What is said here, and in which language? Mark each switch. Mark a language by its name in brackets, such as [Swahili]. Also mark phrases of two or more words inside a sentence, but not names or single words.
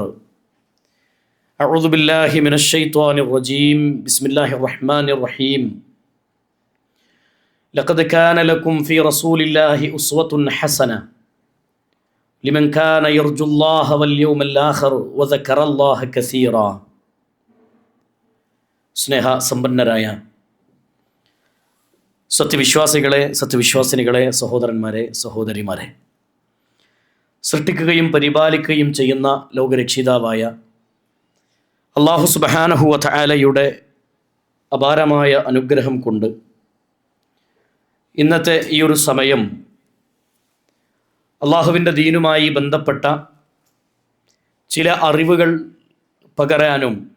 [Arabic] أعوذ بالله من الشيطان الرجيم. بسم الله الرحمن الرحيم. لقد كان لكم في رسول الله أسوة حسنة لمن كان يرجو الله واليوم الآخر وذكر الله كثيرا. [Malayalam] സ്നേഹ സമ്പന്നരായ സത്യവിശ്വാസികളെ, സത്യവിശ്വാസിനികളെ, സഹോദരന്മാരെ, സഹോദരിമാരെ, സൃഷ്ടിക്കുകയും പരിപാലിക്കുകയും ചെയ്യുന്ന ലോകരക്ഷിതാവായ അല്ലാഹു [Arabic] سبحانه وتعالى [Malayalam] അപാരമായ അനുഗ്രഹം കൊണ്ട് ഇന്നത്തെ ഈ ഒരു സമയം അള്ളാഹുവിൻ്റെ ദീനുമായി ബന്ധപ്പെട്ട ചില അറിവുകൾ പകരാനും